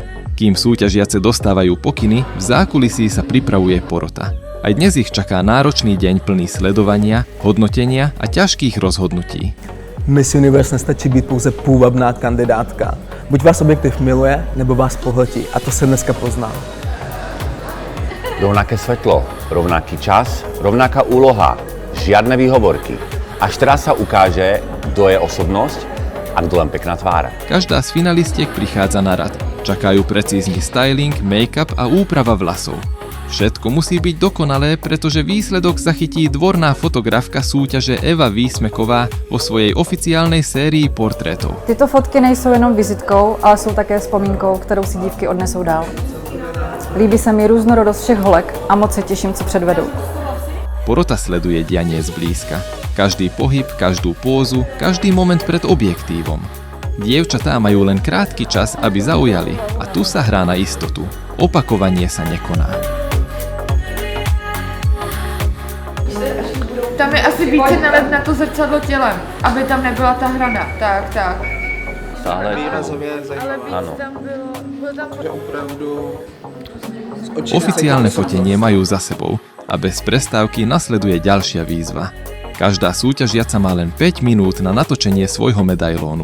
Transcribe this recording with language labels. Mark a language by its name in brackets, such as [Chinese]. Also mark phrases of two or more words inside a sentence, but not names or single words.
[Slovak] Kým súťažiace dostávajú pokyny, v zákulisí sa pripravuje porota. Aj dnes ich čaká náročný deň plný sledovania, hodnotenia a ťažkých rozhodnutí. [Czech] Miss Universe nestačí být pouze půvabná kandidátka. Buď vás objektiv miluje, nebo vás pohltí. A to se dneska pozná. [Slovak] Rovnaké svetlo, rovnaký čas, rovnaká úloha, žiadne výhovorky. Až teraz sa ukáže, kto je osobnosť a kto len pekná tvár. Každá z finalistiek prichádza na rad. Čakajú precízny styling, make-up a úprava vlasov. Všetko musí byť dokonalé, pretože výsledok zachytí dvorná fotografka súťaže Eva Výsmeková vo svojej oficiálnej sérii portrétov. [Czech] Tyto fotky nejsou jenom vizitkou, ale jsou také vzpomínkou, kterou si dívky odnesou dál. Líbí se mi různorodost všech holek a moc se těším, co předvedou. [Slovak] Porota sleduje dianie zblízka. Každý pohyb, každú pózu, každý moment pred objektívom. Dievčatá majú len krátky čas, aby zaujali a tu sa hrá na istotu. Opakovanie sa nekoná. [Czech] Tam je asi více nalet na to zrcadlo tělem, aby tam nebyla ta hrana. Tak. [Slovak] Áno. Oficiálne fotenie majú za sebou a bez prestávky nasleduje ďalšia výzva. Každá súťažiaca má len 5 minút na natočenie svojho medailónu.